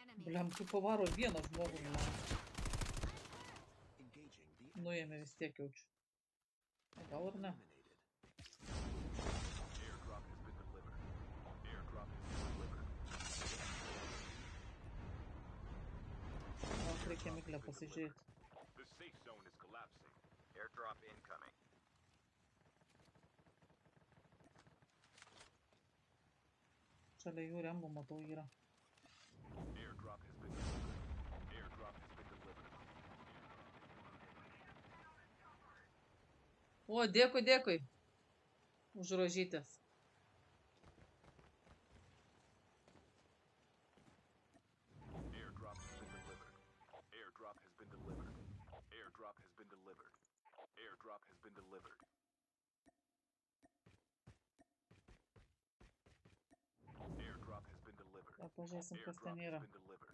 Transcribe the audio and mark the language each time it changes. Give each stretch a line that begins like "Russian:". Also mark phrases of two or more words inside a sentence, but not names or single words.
Lithuanian: Bliam, tu pavaro vieną žmogų. Bliam.
English: Engaging the
Lithuanian: Nuėmė vis tiek jaučiu. Gal ir ne.
English: airdrop has been delivered. Airdrop has been delivered.
Lithuanian: Gal reikia miglę pasižiūrėti.
English: The safe zone is collapsing. Airdrop incoming.
Lithuanian: Šalia jų rembų matau yra.
English: Airdrop has been delivered. Airdrop has been delivered.
Lithuanian: O, dėkui, dėkui. Už rožytės.
English: Airdrop has been delivered. Airdrop has been delivered. Airdrop has been delivered. Airdrop has been delivered. Airdrop has been delivered.
Lithuanian: Gal pažiūrėsim, kas
English: Airdrop
Lithuanian: ten
English: has
Lithuanian: yra.
English: been delivered.